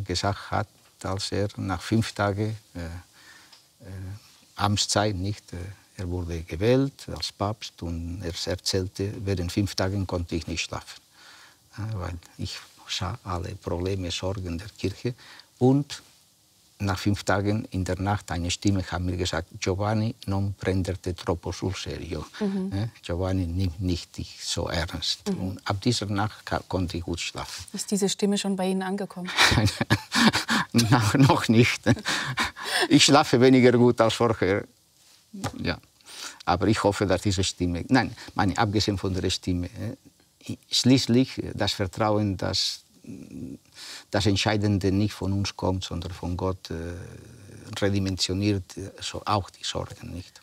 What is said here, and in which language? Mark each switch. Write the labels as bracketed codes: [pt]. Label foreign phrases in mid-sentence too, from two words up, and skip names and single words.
[de] gesagt hat, als er nach 5 Tagen Amtszeit, er wurde gewählt als Papst und er erzählte, während 5 Tagen konnte ich nicht schlafen, weil ich sah alle Probleme, Sorgen der Kirche. Und nach 5 Tagen in der Nacht eine Stimme hat mir gesagt, [it] Giovanni, non prenderte troppo sul serio. Giovanni, [de] nimm nicht dich so ernst. Und ab dieser Nacht konnte ich gut schlafen. Ist diese Stimme schon bei Ihnen angekommen? Noch nicht. Ich schlafe weniger gut als vorher. Ja. Aber ich hoffe, dass diese Stimme, abgesehen von der Stimme, schließlich das Vertrauen, dass das Entscheidende nicht von uns kommt, sondern von Gott, redimensioniert auch die Sorgen nicht.